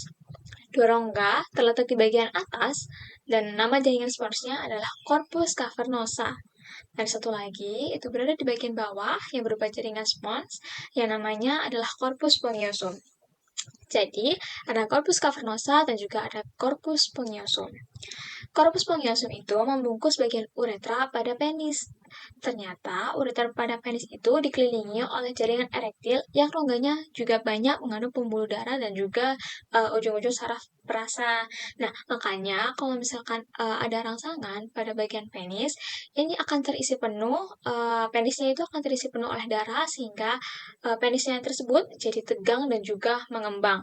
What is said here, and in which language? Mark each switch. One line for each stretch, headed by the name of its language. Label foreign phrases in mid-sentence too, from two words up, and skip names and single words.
Indonesian: 2 rongga terletak di bagian atas, dan nama jaringan sponsnya adalah
Latin: corpus cavernosa.
Indonesian: Dan satu lagi itu berada di bagian bawah yang berupa jaringan spons, yang namanya adalah
Latin: corpus spongiosum.
Indonesian: Jadi, ada
Latin: corpus cavernosa
Indonesian: dan juga ada
Latin: corpus spongiosum. Corpus spongiosum
Indonesian: itu membungkus bagian uretra pada penis. Ternyata, uretra pada penis itu dikelilingi oleh jaringan erektil yang rongganya juga banyak mengandung pembuluh darah dan juga ujung-ujung saraf perasa. Nah, makanya kalau misalkan ada rangsangan pada bagian penis, ini akan terisi penuh, penisnya itu akan terisi penuh oleh darah sehingga penisnya tersebut jadi tegang dan juga mengembang.